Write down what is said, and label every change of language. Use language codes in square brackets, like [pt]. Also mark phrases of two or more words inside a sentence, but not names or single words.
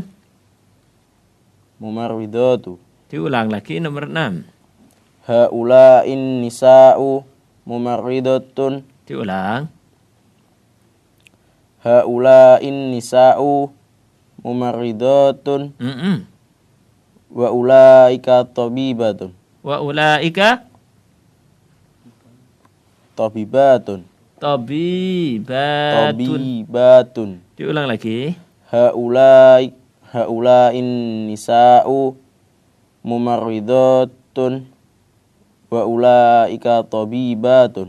[ar] Mumarridatu. [id] Diulang lagi nomor 6. [ar] هؤلاء النساء ممرضات. [id] Diulang. [ar] هؤلاء النساء ممرضات Mm-mm. وأولئك طبيبات. وأولئك Tabibatun. tabibatun. Tabibatun. [id] Diulang lagi. [ar] هؤلاء النساء ممرضات وأولئك طبيبات.